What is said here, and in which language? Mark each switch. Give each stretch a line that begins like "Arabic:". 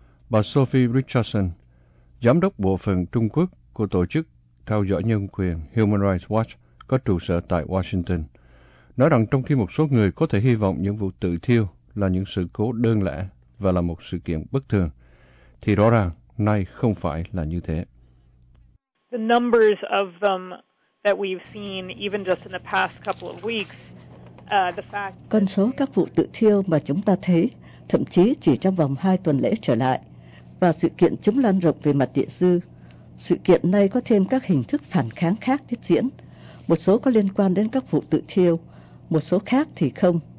Vietnamese: Bà Sophie Richardson, giám đốc bộ phận Trung Quốc của tổ chức theo dõi nhân quyền Human Rights Watch có trụ sở tại Washington, nói rằng trong khi một số người có thể hy vọng những vụ tự thiêu là những sự cố đơn lẻ và là một sự kiện bất thường, thì rõ ràng nay không phải là như thế.
English: The numbers of them that we've seen, even just in the past couple of weeks, the fact.
Vietnamese: Con số các vụ tự thiêu mà chúng ta thấy, thậm chí chỉ trong vòng 2 tuần lễ trở lại, và sự kiện chúng lan rộng về mặt địa dư, sự kiện nay có thêm các hình thức phản kháng khác tiếp diễn, một số có liên quan đến các vụ tự thiêu, một số khác thì không.